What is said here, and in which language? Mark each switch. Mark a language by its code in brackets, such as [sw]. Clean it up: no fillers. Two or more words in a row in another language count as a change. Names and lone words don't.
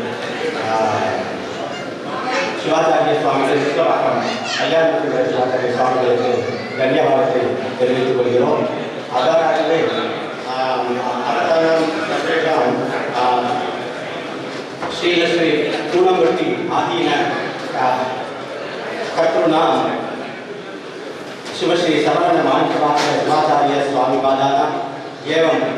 [ta] சிவாச்சாரிய சுவாமிகள் விஸ்வவாக்கம் ஐயாயிரத்தி சிவாச்சாரிய சுவாமிகளுக்கு தன்யவாதத்தை தெரிவித்துக் கொள்கிறோம். [sa] அதாகவே श्री श्री पूर्णमूर्ति आदीन कर्तॄणां शिवश्री सवर्ण मानसपात्र शिवाचार्य स्वामी पादानाम् एवं